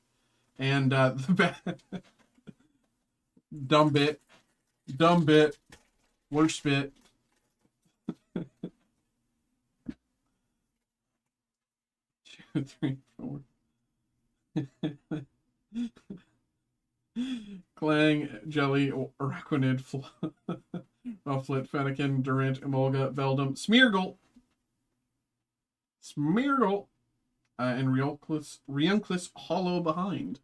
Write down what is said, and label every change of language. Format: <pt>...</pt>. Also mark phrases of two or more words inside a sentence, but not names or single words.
<en>And the dumb bit, worst bit. 2, 3, 4. Clang, Jelly, Araquanid, Rufflet, Fennekin, Durant, Emolga, Veldum, Smeargle, and Reunclis Hollow behind.</en>